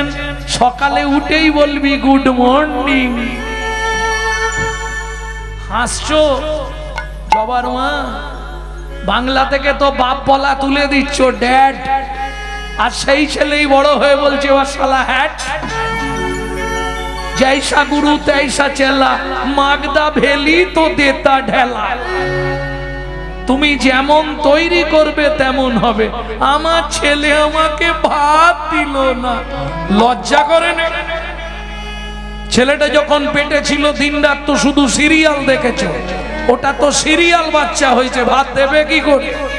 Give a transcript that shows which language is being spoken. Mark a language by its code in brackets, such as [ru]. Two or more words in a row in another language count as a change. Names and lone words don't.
[bn] সকালে উঠেই বলবি [en] good morning. [bn] হাসছো জবার মা, বাংলা থেকে তো বাপ বলা তুলে দিচ্ছ, ড্যাড, আর সেই ছেলেই বড় হয়ে বলছে ও শালা হ্যাট। [bho] जैसा गुरु तैसा चेला, मागदा भेली तो देता ढेला। [bn] তুমি যেমন তৈরি করবে তেমন হবে। আমার ছেলে আমাকে ভাত দিল না, লজ্জা করে না? ছেলেটা যখন পেটে ছিল দিনরাত তো শুধু সিরিয়াল দেখেছো, ওটা তো সিরিয়াল বাচ্চা হয়েছে, ভাত দেবে কি করে?